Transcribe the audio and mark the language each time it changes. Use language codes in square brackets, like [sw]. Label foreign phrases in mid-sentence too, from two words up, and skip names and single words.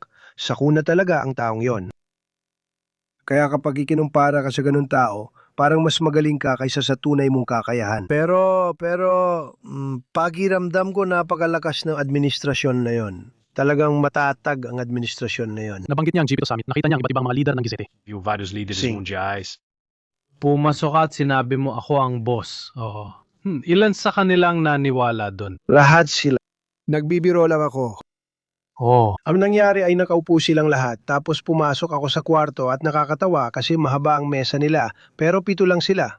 [tl] Sakuna talaga ang taong yon. Kaya kapag ikinumpara ka sa ganun tao, parang mas magaling ka kaysa sa tunay mong kakayahan. Pero, pakiramdam ko napakalakas ng administrasyon na yon. Talagang matatag ang administrasyon na yon. Nabanggit niya ang G2 Summit. Nakita niya ang iba't ibang mga leader ng G7. [pt] Viu vários líderes Sim. mundiais. [tl] Pumasok ka at sinabi mo ako ang boss. Oo. Ilan sa kanilang naniwala doon? Lahat sila. Nagbibiro lang ako. Oh, Ang nangyari ay nakaupo silang lahat tapos pumasok ako sa kwarto at nakakatawa kasi mahaba ang mesa nila pero 7 lang sila.